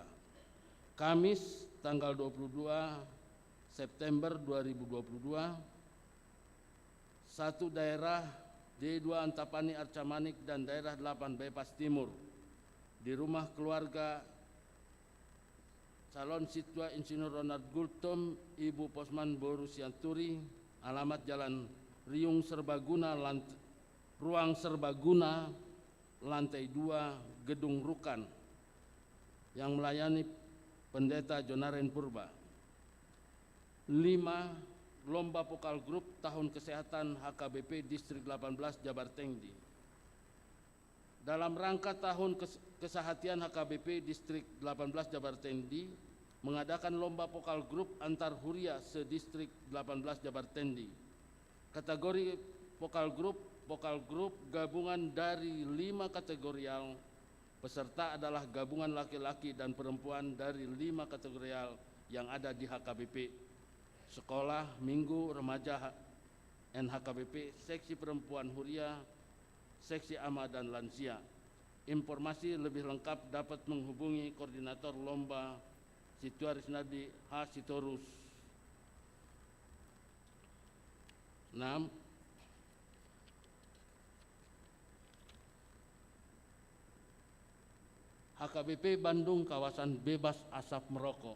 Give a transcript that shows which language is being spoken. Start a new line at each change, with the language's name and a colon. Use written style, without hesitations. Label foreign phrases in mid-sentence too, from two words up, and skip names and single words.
Indonesian: Kamis tanggal 22 September 2022, 1 daerah D2 Antapani Arcamanik dan daerah 8 Bypass Timur. Di rumah keluarga calon siswa Insinyur Ronald Gultom, Ibu Posman Boru Sianturi, alamat Jalan Riung Serbaguna, Ruang Serbaguna, lantai 2, Gedung Rukan, yang melayani Pendeta Jonaren Purba. 5. Lomba Vokal Grup Tahun Kesehatan HKBP Distrik 18 Jabar Tengdi. Dalam rangka Tahun Kesehatan HKBP Distrik 18 Jabar Tengdi, mengadakan lomba vokal grup antar huria se-Distrik 18 Jabar Tengdi. Kategori vokal grup gabungan dari 5 kategorial. Peserta adalah gabungan laki-laki dan perempuan dari 5 kategorial yang ada di HKBP. Sekolah, minggu, remaja, NHKBP, seksi perempuan huria, seksi ama dan lansia. Informasi lebih lengkap dapat menghubungi koordinator lomba Situarisnadi H. Sitorus. 6. HKBP Bandung kawasan bebas asap merokok.